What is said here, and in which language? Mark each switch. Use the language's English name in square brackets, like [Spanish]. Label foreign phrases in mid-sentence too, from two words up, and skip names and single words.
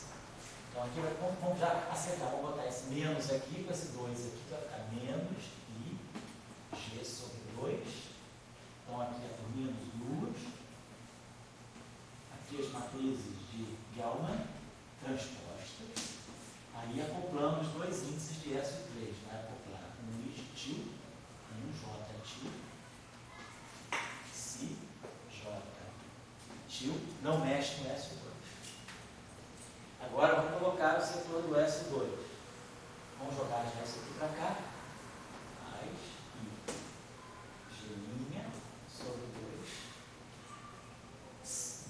[Portuguese] Então aqui vamos já acertar, vamos botar esse menos aqui com esse 2 aqui, vai ficar menos I G sobre 2. Então aqui é por menos 2. Aqui as matrizes de Gell-Mann transpostas. Aí acoplamos os dois índices de SO3. Vai acoplar um I til, um J til, Si J til, não mexe no SO2. Agora vamos colocar o setor do SO2. Vamos jogar já isso aqui para cá. Mais I G' sobre 2.